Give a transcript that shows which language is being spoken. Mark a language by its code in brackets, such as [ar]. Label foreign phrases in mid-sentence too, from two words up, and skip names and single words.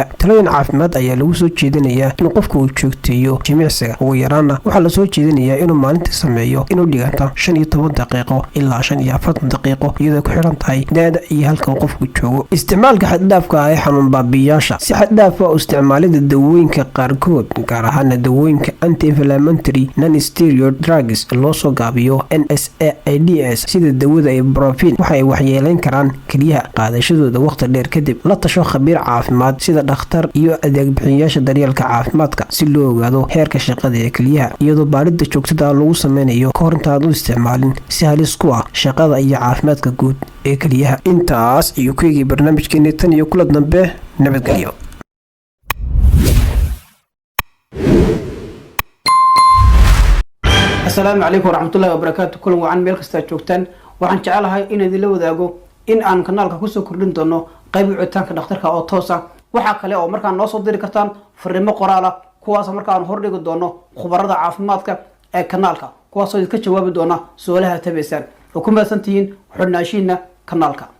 [so] Talooyin caafimaad ayaa lagu soo jeedinayaa in qofku uu joogteeyo jimicsiga. Ugu yaraana waxaa la soo jeedinayaa inuu maalintii sameeyo inuu dhiganta 15 daqiiqo ilaa 45 daqiiqo iyadoo ku xiran tahay da'da iyo halka uu qofku joogo. Isticmaalka xad dhaafka ah ee xanuun baabi'iyaasha. Si xad dhaaf ah u isticmaalida dawooyinka qaarkood gaar ahaan dawooyinka [en] anti-inflammatory non-steroid drugs [so] loo soo gaabiyo NSAIDs sida dawada ibuprofen waxay waxyeeleyn karaan kaliyaha. Qaadashadooda waqti dheer kadib la tasho khabiir caafimaad sida dhakhtar iyo adeeg bixiyayaasha daryeelka caafimaadka si loo ogaado heerka shaqada ee kaliyaha iyadoo baarida joogtada lagu sameynayo ka hor intaad u isticmaalin si halis ku ah shaqada iyo caafimaadka guud ee kaliyaha. Intaas iyo ku eegay barnaamijkeena tan iyo kula dambe nabadgelyo. [ar] السلام عليكم ورحمة الله وبركاته. كل وعن ميل كستا جوجتان [so] waxaan jecelahay in idin la wadaago in aan kanaalka ku soo kordhin doono qayb wicitaanka dhakhtarka oo toos ah. waxa kale oo markaan noo soo diri kartaan fariimo qoraal ah kuwaas markaan hor dhigi doono khubarada caafimaadka ee kanaalka kuwaas oo idinka jawaabi doona su'aalaha tabeesan oo ku maasantihiin xubnaashiina kanaalka.